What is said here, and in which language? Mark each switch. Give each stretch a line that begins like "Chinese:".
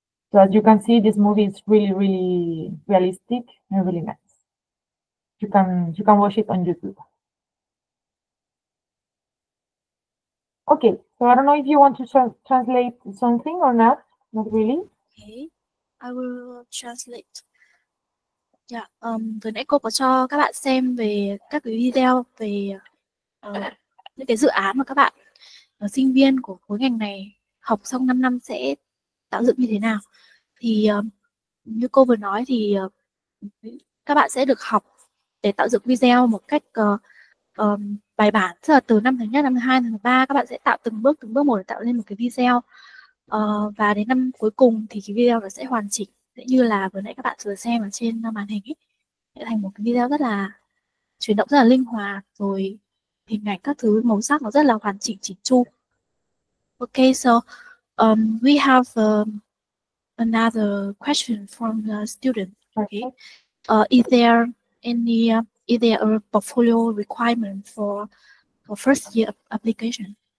English: So as you can see, this movie is really, really realistic and really nice. You can watch it on YouTube. Okay, so I don't know if you want to translate something or not. Not really. Okay, I will translate.
Vietnamese: Yeah, vừa nãy cô có cho các bạn xem về các cái video về những cái dự án mà các bạn sinh viên của khối ngành này học xong 5 năm sẽ tạo dựng như thế nào. Thì như cô vừa nói thì các bạn sẽ được học để tạo dựng video một cách bài bản, tức là từ năm thứ nhất, năm thứ hai, năm thứ ba các bạn sẽ tạo từng bước một để tạo lên một cái video. Và đến năm cuối cùng thì cái video nó sẽ hoàn chỉnh, như là vừa nãy các bạn vừa xem ở trên màn hình ấy, sẽ thành một cái video rất là chuyển động, rất là linh hoạt, rồi hình ảnh các thứ màu sắc nó rất là hoàn chỉnh, chỉnh chu.
English: Okay, so we have another question from the student. Okay, is there a portfolio requirement for first year application?